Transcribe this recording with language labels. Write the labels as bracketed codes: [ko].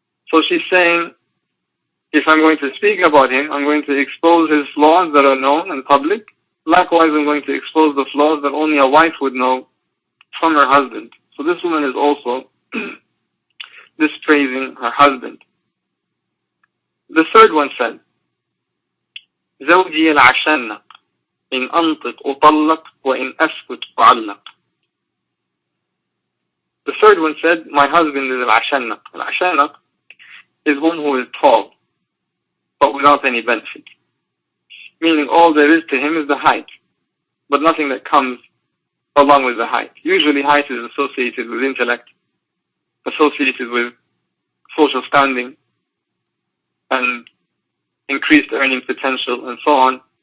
[en] So she's saying, if I'm going to speak about him, I'm going to expose his flaws that are known and public. Likewise, I'm going to expose the flaws that only a wife would know from her husband. So this woman is also dispraising her husband. The third one said, [ar] زوجي العشنق إن أنطق أطلق وإن أسكت أعلق. [en] The third one said, my husband is al-ashanaq. Al-ashanaq is one who is tall, but without any benefit. Meaning all there is to him is the height, but nothing that comes along with the height. Usually height is associated with intellect, associated with social standing, and increased earning potential, and so on.